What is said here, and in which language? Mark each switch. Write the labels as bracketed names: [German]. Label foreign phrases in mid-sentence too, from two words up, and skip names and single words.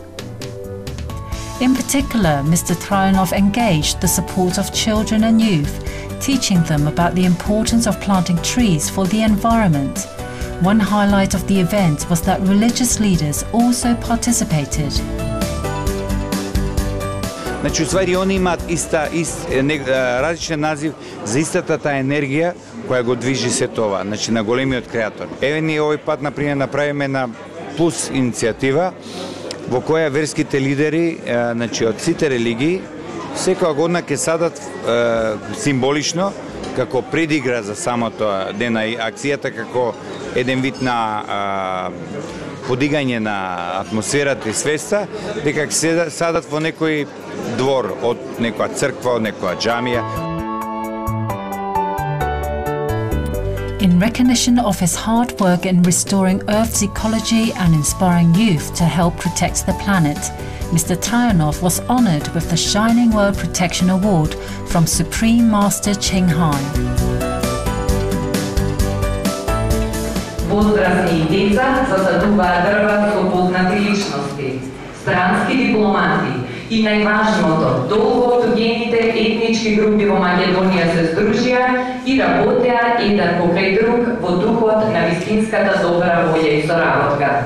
[English] In particular, Mr. Trajanov engaged the support of children and youth, teaching them about the importance of planting trees for the environment. One highlight of the event was that religious leaders also participated. [Macedonian] Значи, уствари, они имаат различен назив за истата таа енергија која го движи се тоа, значи на големиот креатор. Еве ние овој пат, например, направиме на Плюс иницијатива, во која верските лидери, значи од сите религии, секоја година ќе садат символично, како предигра за самото ден на акцијата, како еден вид на подигање на атмосферата и свеста, дека ќе се садат во некој двор, од некоја црква, од некоја џамија. [English] In recognition of his hard work in restoring Earth's ecology and inspiring youth to help protect the planet, Mr. Trajanov was honoured with the Shining World Protection Award from Supreme Master Ching Hai. [Macedonian] Возрастни деца засадуваат дрва со познати личности, странски дипломати и најважното, долго автогените етнички групи во Македонија се здружија и работеа еден покрај друг во духот на вистинската добра волја и соработка.